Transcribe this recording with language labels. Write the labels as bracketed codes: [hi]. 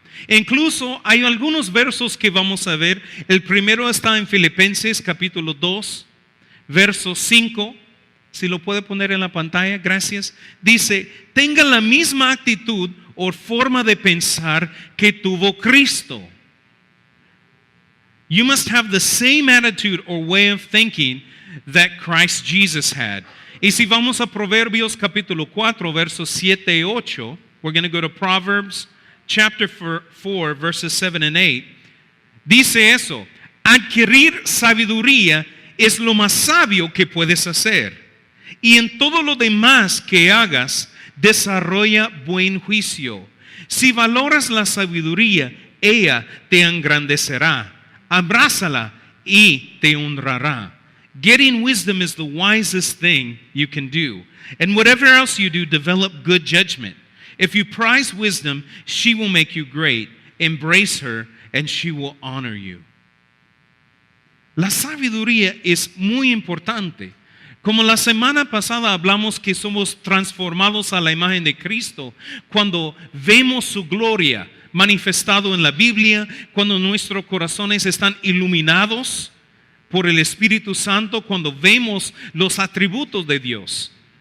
[es] E incluso hay algunos versos que vamos a ver. El primero está en Filipenses capítulo 2, verso 5. Si lo puede poner en la pantalla, gracias. Dice: tengan la misma actitud o forma de pensar que tuvo Cristo. [en] You must have the same attitude or way of thinking that Christ Jesus had. [es] Y si vamos a Proverbios capítulo 4, versos 7 y 8, [en] we're going to go to Proverbs chapter 4, verses 7 and 8. [es] Dice eso: adquirir sabiduría es lo más sabio que puedes hacer. Y en todo lo demás que hagas, desarrolla buen juicio. Si valoras la sabiduría, ella te engrandecerá. Abrázala y te honrará. [en] Getting wisdom is the wisest thing you can do. And whatever else you do, develop good judgment. If you prize wisdom, she will make you great. Embrace her and she will honor you. [es] La sabiduría es muy importante. Como la semana pasada hablamos que somos transformados a la imagen de Cristo cuando vemos su gloria manifestado en la Biblia, cuando nuestros corazones están iluminados por el Espíritu Santo, cuando vemos los atributos de Dios.